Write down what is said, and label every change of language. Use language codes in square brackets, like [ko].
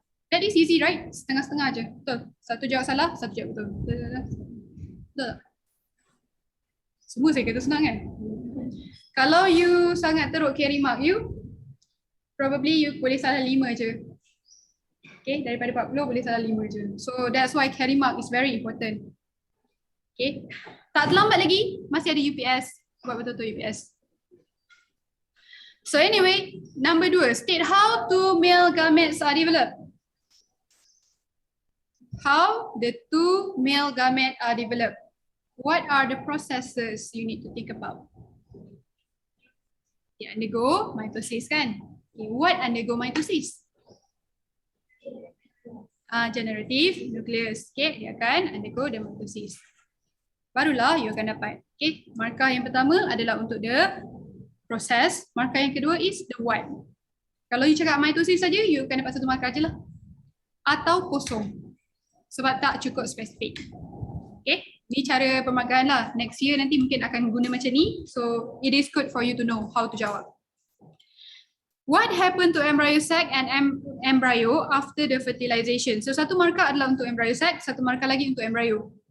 [en] That is easy, right? [ms] Setengah-setengah je. Betul. Satu jawab salah, satu jawab betul. Betul. Semua saya kata senang kan? Kalau you sangat teruk carry mark you, probably you boleh salah 5 je. Okay, daripada 40 boleh salah 5 je. [en] So that's why carry mark is very important. Okay, [ms] tak terlambat lagi, masih ada UPS. Buat betul-betul UPS. [en] So anyway, number 2, state how 2 male gametes are developed. How the 2 male gametes are developed. What are the processes you need to think about? They undergo mitosis kan? Okay, what undergo mitosis? Generative nucleus. Okay, [ms] dia akan [en] undergo the mitosis. [ms] Barulah you akan dapat. Okay, markah yang pertama adalah untuk the process. Markah yang kedua [en] is the what. [ms] Kalau you cakap mitosis saja, you akan dapat 1 markah je lah. Atau kosong. Sebab tak cukup spesifik. Okay, ni cara permarkahan lah. [en] Next year [ms] nanti mungkin akan guna macam ni. [en] So it is good for you to know how to jawab. What happened to embryo sac and embryo after the fertilization? [ms] So satu markah adalah untuk embryo sac, satu markah lagi untuk embryo.